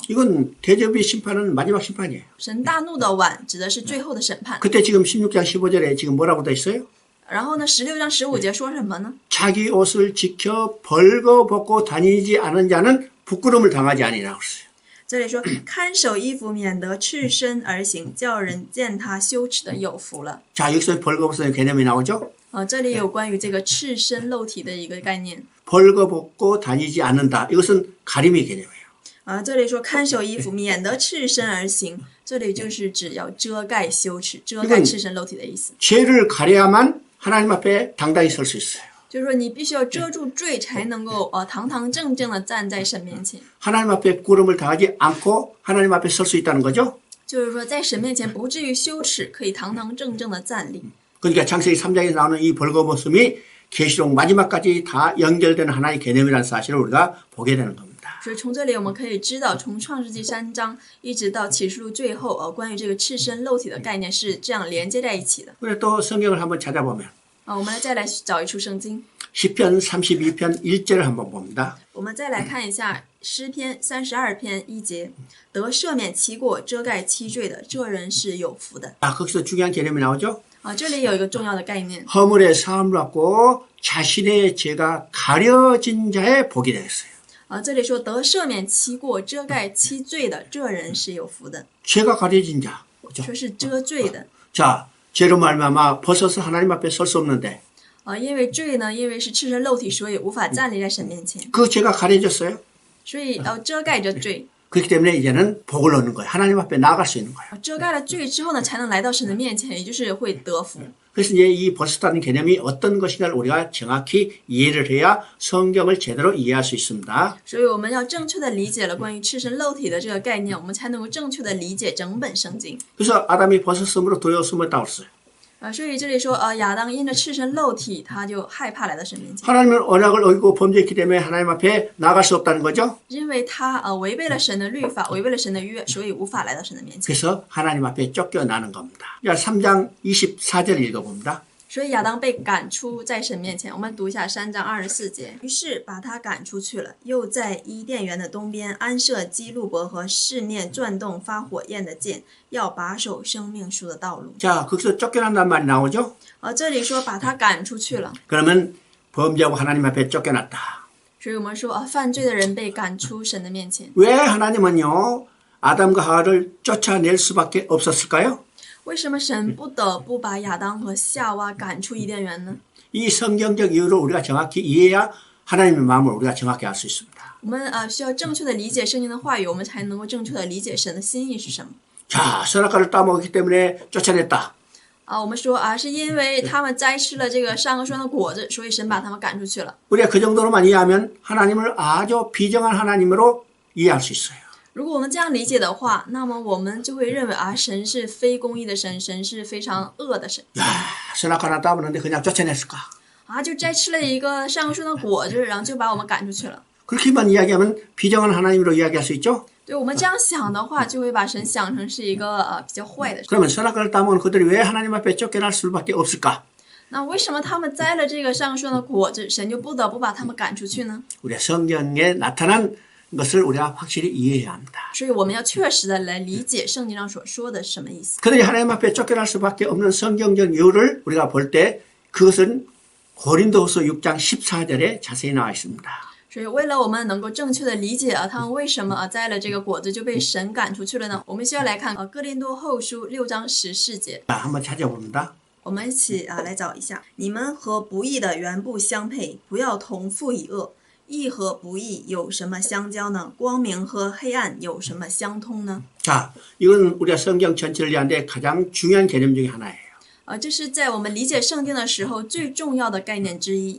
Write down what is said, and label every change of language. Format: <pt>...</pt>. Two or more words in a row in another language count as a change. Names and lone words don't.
<ko>이건 대접의 심판은 마지막 심판이에요.</ko> <zh>神大怒的碗指的是最后的审判。</zh> <ko>그때 지금 16장 15절에 지금 뭐라고 돼 있어요?</ko> <zh>然后呢，16章15节说什么呢？</zh> <ko>자기 옷을 지켜 벌거벗고 다니지 않은 자는 부끄러움을 당하지 아니라고 했어요.</ko> <zh>这里说看守衣服，免得赤身而行，叫人见他羞耻的有福了。</zh> <ko>자, 여기서 벌거벗는 개념이 나오죠.</ko> <zh>这里有关于这个赤身露体的一个概念。</zh> <ko>벌거벗고 다니지 않는다. 이것은 가림의 개념이에요.</ko> <zh>这里说看守衣服，免得赤身而行，这里就是指要遮盖羞耻，遮盖赤身露体的意思。</zh> <ko>죄를 가려야만 하나님 앞에 당당히 설 수 있어요.</ko> <zh>就是说你必须要遮住罪，才能够堂堂正正的站在神面前。</zh> <ko>하나님 앞에 부끄러움을 당하지 않고 하나님 앞에 설 수 있다는 거죠.</ko> <zh>就是说在神面前不至于羞耻，可以堂堂正正的站立。</zh> <ko>그러니까 창세기 3장에 나오는 이 벌거벗음이 계시록 마지막까지 다 연결되는 하나의 개념이라는 사실을 우리가 보게 되는 겁니다.</ko> <zh>所以从这里我们可以知道，从创世纪3章一直到启示录最后，关于这个赤身肉体的概念是这样连接在一起的。</zh> <ko>그래 또 성경을 한번 찾아보면</ko> <zh>我们再来找一处圣经，</zh> <ko>시편 32편 1절을 한번 봅니다.</ko> <zh>我们再来看一下诗篇32篇1节，得赦免其过、遮盖其罪的，这人是有福的。</zh> <ko>거기서 중요한 개념이 나오죠.</ko> <zh>这里有一个重要的概念，</zh> <ko>허물의 사함을 받고 자신의 죄가 가려진 자의 복이 되겠어요.</ko> <zh>这里说得赦免其过、遮盖其罪的，这人是有福的，</zh> <ko>죄가 가려진 자. 그렇죠?</ko> <zh>说是遮罪的。</zh> <ko>자, 죄로 말미암아 벗어서 하나님 앞에 설 수 없는데</ko> <zh>因为罪呢，因为是赤身肉体，所以无法站立在神面前，</zh> <ko>그 죄가 가려졌어요.</ko> <zh>所以要遮盖着罪。</zh> <ko>그렇기 때문에 이제는 복을 얻는 거예요. 하나님 앞에 나아갈 수 있는 거예요.</ko> <zh>遮盖了罪之后呢，才能来到神的面前，也就是会得福。</zh> <ko>그래서 이제 이 벗었다는 개념이 어떤 것인가를 우리가 정확히 이해를 해야 성경을 제대로 이해할 수 있습니다.</ko> <zh>所以我们要正确的理解了关于赤身肉体的这个概念，我们才能够正确的理解整本圣经。</zh> <ko>그래서 아담이 벗었으므로 두려웠음을 그랬어요.</ko> <zh>所以这里说，亚当因着赤身肉体，他就害怕来到神面前，</zh> <ko>하나님은 언약을 어기고 범죄했기 때문에 하나님 앞에 나아갈 수 없다는 거죠.</ko> <zh>因为他违背了神的律法，违背了神的约，所以无法来到神的面前。</zh> <ko>그래서 하나님 앞에 쫓겨나는 겁니다. 3장 24절 읽어봅니다.</ko> <zh>所以亚当被赶出在神面前。我们读一下3章24节。于是把他赶出去了，又在伊甸园的东边安设基路伯和四面转动发火焰的剑，要把守生命树的道路。</zh> <ko>자, 거기서 쫓겨난다는 말이 나오죠.</ko> <zh>这里说把他赶出去了，</zh> <ko>그러면 범죄하고 하나님 앞에 쫓겨났다.</ko> <zh>所以我们说犯罪的人被赶出神的面前。</zh> <ko>왜 하나님은요 아담과 하와를 쫓아낼 수밖에 없었을까요?</ko> <zh>为什么神不得不把亚当和夏娃赶出伊甸园呢？</zh> <ko>이 성경적 이유를 우리가 정확히 이해해야 하나님의 마음을 우리가 정확히 알 수 있습니다.</ko> <zh>我们需要正确的理解圣经的话语，我们才能够正确的理解神的心意是什么。</zh> <ko>자, 선악과를 따먹었기 때문에 쫓아냈다.</ko> <zh>我们说是因为他们摘吃了这个善恶树上的果子，所以神把他们赶出去了。</zh> <ko>우리가 그 정도로만 이해하면 하나님을 아주 비정한 하나님으로 이해할 수 있어요.</ko> <zh>如果我们这样理解的话，那么我们就会认为神是非公义的神，神是非常恶的神。</zh> <ko>야, 선악과 하나 따먹는데 그냥 쫓아냈을까?</ko> <zh>就摘吃了一个善恶树上的果子，然后就把我们赶出去了。</zh> <ko>그렇게만 이야기하면 비정한 하나님으로 이야기할 수 있죠?</ko> <zh>对我们这样想的话，就会把神想成是一个比较坏的神。</zh> <ko>그러면 선악과를 따먹은 그들이 왜 하나님 앞에 쫓겨날 수밖에 없을까?</ko> <zh>那为什么他们摘了这个善恶树上的果子，神就不得不把他们赶出去呢？</zh> <ko>우리 성경에 나타난 것을 우리가 확실히 이해해야 합니다.</ko> <zh>所以我们要确实的来理解圣经上所说的是什么意思。</zh> <ko>그들이 하나님 앞에 쫓겨날 수밖에 없는 성경적 이유를 우리가 볼 때 그것은 고린도후서 6장 14절에 자세히 나와 있습니다.</ko> <zh>所以为了我们能够正确的理解他们为什么摘了这个果子就被神赶出去了呢？我们需要来看哥林多后书6章14节。</zh> <ko>자, 한번 찾아봅니다.</ko> <zh>我们一起来找一下，你们和不义的原不相配，不要同父以恶。义和不义有什么相交呢？光明和黑暗有什么相通呢？</zh> <ko>자, 이건 우리가 성경 전체를 이해하는데 가장 중요한 개념 중에 하나예요.</ko> <zh>这是在我们理解圣经的时候最重要的概念之一。</zh>